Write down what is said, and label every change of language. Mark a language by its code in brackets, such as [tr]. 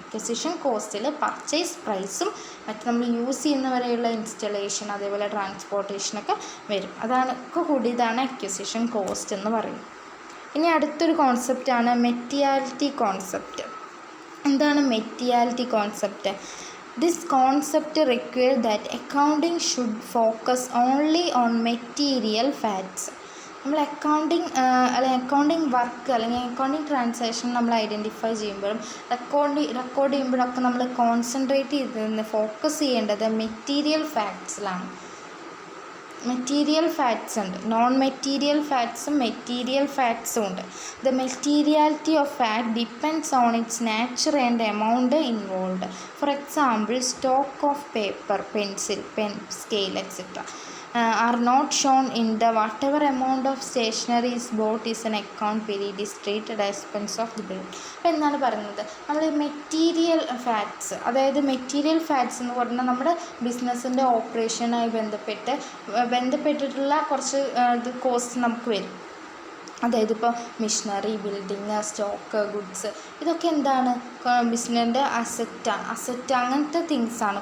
[ml] Acquisition കോസ്റ്റിൽ purchase പ്രൈസും മറ്റ് നമ്മൾ യൂസ് ചെയ്യുന്നവരെയുള്ള ഇൻസ്റ്റലേഷൻ അതേപോലെ ട്രാൻസ്പോർട്ടേഷനൊക്കെ വരും. അതൊക്കെ കൂടിയതാണ് അക്വിസിഷൻ കോസ്റ്റ് എന്ന് പറയുന്നത്. ഇനി അടുത്തൊരു കോൺസെപ്റ്റാണ് മെറ്റീരിയാലിറ്റി കോൺസെപ്റ്റ്. എന്താണ് materiality concept? [en] This concept requires that accounting should focus only on material facts. [ml] നമ്മൾ അക്കൗണ്ടിങ് വർക്ക് അല്ലെങ്കിൽ അക്കൗണ്ടിങ് ട്രാൻസാക്ഷൻ നമ്മൾ ഐഡൻറ്റിഫൈ ചെയ്യുമ്പോഴും റെക്കോർഡ് ചെയ്യുമ്പോഴൊക്കെ നമ്മൾ കോൺസെൻട്രേറ്റ് ഫോക്കസ് ചെയ്യേണ്ടത് മെറ്റീരിയൽ ഫാക്ട്സിലാണ്. മെറ്റീരിയൽ ഫാക്ട്സ് ഉണ്ട്, നോൺ മെറ്റീരിയൽ ഫാക്ട്സും മെറ്റീരിയൽ ഫാക്ട്സും ഉണ്ട്. [en] The materiality of fact depends on its nature and amount involve. For example, stock of paper, pencil, pen, scale et cetera are not shown in the whatever amount of stationery is bought is an account period is treated as expense of the bill. [ml] അപ്പോൾ എന്താണ് പറയുന്നത്, നമ്മൾ material facts, അതായത് material facts എന്ന് പറഞ്ഞാൽ നമ്മുടെ ബിസിനസ്സിൻ്റെ ഓപ്പറേഷനായി ബന്ധപ്പെട്ടിട്ടുള്ള കുറച്ച് കോസ്റ്റ് നമുക്ക് വരും. അതായത് ഇപ്പോൾ മിഷനറി, ബിൽഡിങ്, സ്റ്റോക്ക്, ഗുഡ്സ്, ഇതൊക്കെ എന്താണ് ബിസിനസ്സിൻ്റെ അസറ്റ് അങ്ങനത്തെ തിങ്സാണ്.